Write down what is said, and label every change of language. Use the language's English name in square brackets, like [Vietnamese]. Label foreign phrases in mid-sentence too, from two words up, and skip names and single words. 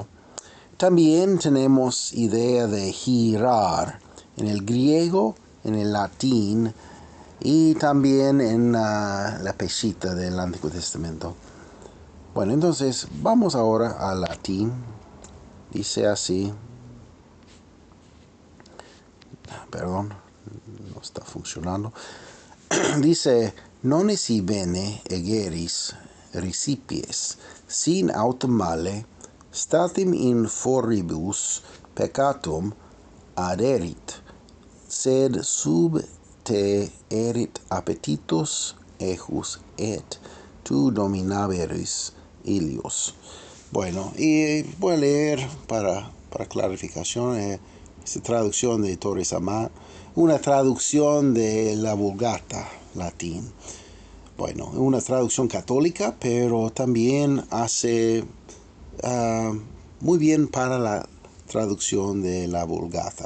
[Spanish] También tenemos idea de girar en el griego, en el latín y también en la Peshitta del Antiguo Testamento. Bueno, entonces vamos ahora al latín. Dice así. Perdón, no está funcionando. Dice, [Latin] non esi bene egeris recipies, sin autem male, statim in foribus peccatum aderit, sed sub te erit appetitus ejus et tu dominaveris ilios. [Spanish] Bueno, y voy a leer para clarificación esta traducción de Torres Amat, una traducción de la Vulgata latín. Bueno, una traducción católica, pero también hace muy bien para la traducción de la Vulgata.